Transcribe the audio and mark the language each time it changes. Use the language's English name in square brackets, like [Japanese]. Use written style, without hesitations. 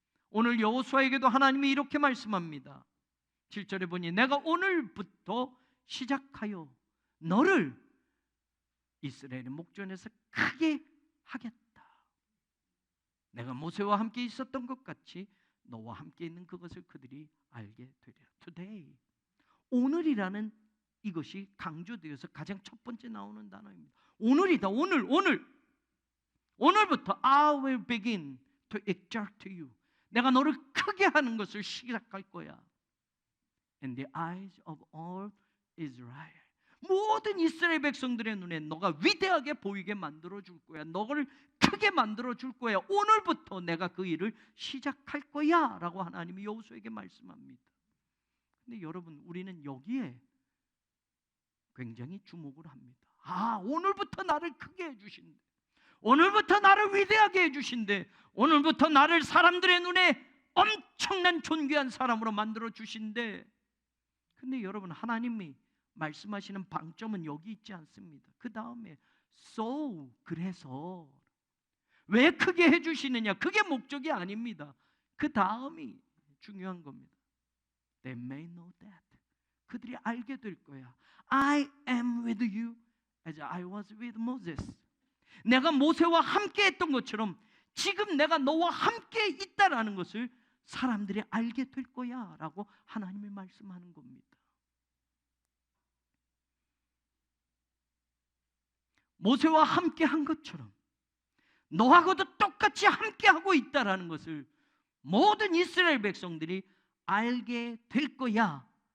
[Korean] 오늘 여호수아에게도 하나님이 이렇게 말씀합니다. 7절에 보니 내가 오늘부터 시작하여 너를 이스라엘의 목전에서 크게 하겠다. 내가 모세와 함께 있었던 것 같이 너와 함께 있는 그것을 그들이 알게 되리라. Today, 오늘이라는 이것이 강조되어서 가장 첫 번째 나오는 단어입니다. 오늘이다. 오늘부터 [English] I will begin to exalt you. [Korean] 내가 너를 크게 하는 것을 시작할 거야. [English] In the eyes of all Israel. [Korean] 모든 이스라엘 백성들의 눈에 너가 위대하게 보이게 만들어 줄 거야. 너를 크게 만들어 줄 거야. 오늘부터 내가 그 일을 시작할 거야 라고 하나님이 여호수아에게 말씀합니다. 근데 여러분, 우리는 여기에 굉장히 주목을 합니다. 오늘부터 나를 크게 해주신대. 오늘부터 나를 위대하게 해주신대. 오늘부터 나를 사람들의 눈에 엄청난 존귀한 사람으로 만들어 주신대. 근데 여러분, 하나님이 말씀하시는 방점은 여기 있지 않습니다. 그 다음에 so, 그래서 왜 크게 해주시느냐, 그게 목적이 아닙니다. 그 다음이 중요한 겁니다. [English] They may know that. [Korean] 그들이 알게 될 거야. [English] I am with you as I was with Moses. [Korean] 내가 모세와 함께 했던 것처럼 지금 내가 너와 함께 있다라는 것을 사람들이 알게 될 거야 라고 하나님이 말씀하는 겁니다. 모세와 함께 한 것처럼 너하고도 똑같이 함께 하고 있다라는 것을 모든 이스라엘 백성들이 알게 될 거야.